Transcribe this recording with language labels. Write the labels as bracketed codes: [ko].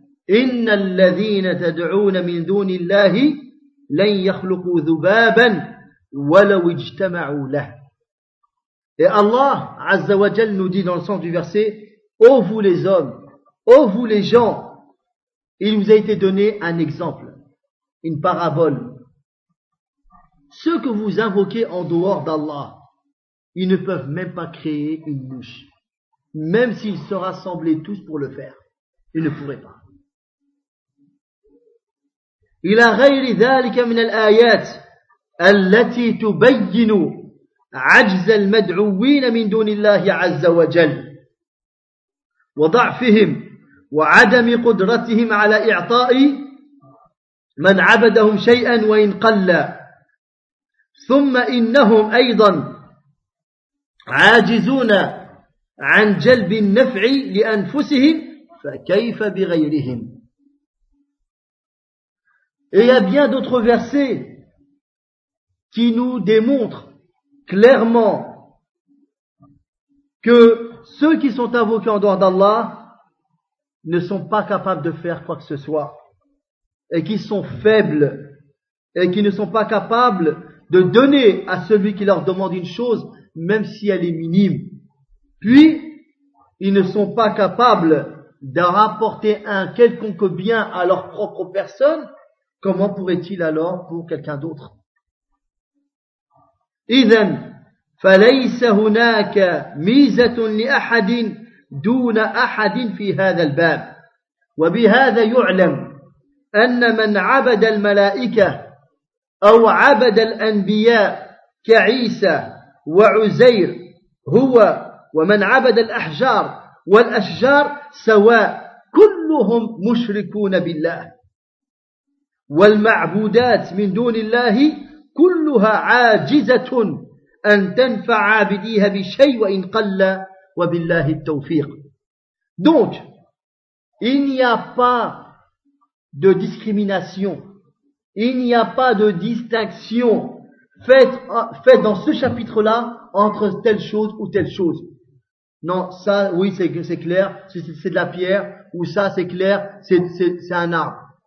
[ar] إن الذين تدعون من دون الله لن يخلقوا ذبابا ولو اجتمعوا له. [fr] Et Allah Azza wa Jal nous dit dans le sens du verset: ô vous les hommes, ô vous les gens, il vous a été donné un exemple, une parabole. Ceux que vous invoquez en dehors d'Allah, ils ne peuvent même pas créer une mouche, même s'ils se rassemblaient tous pour le faire, ils ne pourraient pas. [ar] إلى غير ذلك من الآيات التي تبين عجز المدعوين من دون الله عز وجل وضعفهم وعدم قدرتهم على إعطاء من عبدهم شيئا وإن قل، ثم إنهم أيضا عاجزون عن جلب النفع لأنفسهم فكيف بغيرهم. [fr] Et il y a bien d'autres versets qui nous démontrent clairement que ceux qui sont invoqués en dehors d'Allah ne sont pas capables de faire quoi que ce soit, et qu'ils sont faibles, et qu'ils ne sont pas capables de donner à celui qui leur demande une chose, même si elle est minime. Puis, ils ne sont pas capables de rapporter un quelconque bien à leur propre personne. Comment pourrait-il alors pour quelqu'un d'autre ? [ar] إذن فليس هناك ميزة لأحد دون أحد في هذا الباب وبهذا يعلم أن من عبد الملائكة أو عبد الأنبياء كعيسى وعزير هو ومن عبد الأحجار والأشجار سواء كلهم مشركون بالله والمعبودات من دون الله كلها عاجزة أن تنفع عابديها بشيء وإن قل وبالله التوفيق. [fr] Donc, il n'y a pas de discrimination, il n'y a pas de distinction faite dans ce chapitre-là entre telle chose ou telle chose. Non, ça, oui, c'est clair, c'est de la pierre, ou ça, c'est clair, c'est un arbre.